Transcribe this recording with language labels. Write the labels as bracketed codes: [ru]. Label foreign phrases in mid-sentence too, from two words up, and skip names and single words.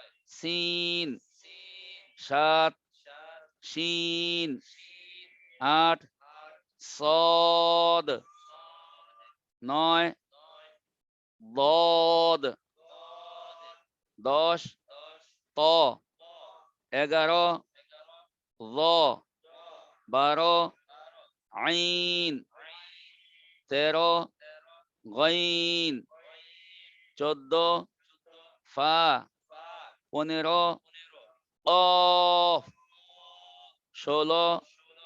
[bn] সিন সিন, সাত, সাত, শিন শিন, আট, আট, সদ সদ, নয়, নয়, দদ দদ, 10, দশ, ত ত, 11, এগারো, ল দ, 12, বারো, আইন আইন, 13, তেরো, গইন গইন, 14, চৌদ্দ, ফা ফা, 15, পনেরো, অফ ক, 16, ষোলো,